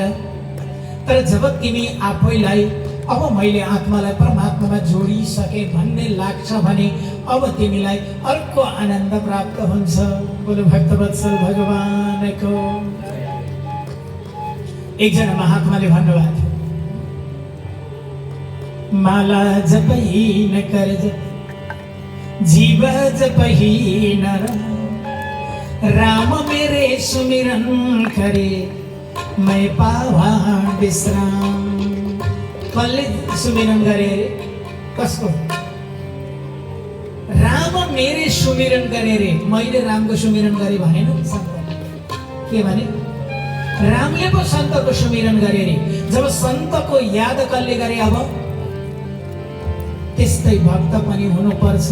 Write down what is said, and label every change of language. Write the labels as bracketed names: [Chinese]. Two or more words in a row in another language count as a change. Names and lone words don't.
[Nepali] तर जब तिमी आफैलाई अब मैले आत्मालाई परमात्मामा जोडिसके भन्ने लाग्छ भने अब तिमीलाई अर्को आनन्द प्राप्त हुन्छ। बोलो भक्तवत्सल भगवानको। एकजना महात्माले भन्नुभएको थियो, [Hindi] माला जपही न कर जप, जीव जपही नर, राम मेरे सुमिरन करे, मैं पावा विश्राम। [Nepali] कसले सुमिरन गरे रे? कसको? राम मेरे सुमिरन गरे रे। मैले रामको सुमिरन गरे भनेन सन्त। के भने? रामले पो सन्तको सुमिरन गरे रे। जब सन्तको याद कसले गरे अब त्यस्तै भक्त पनि हुनुपर्छ।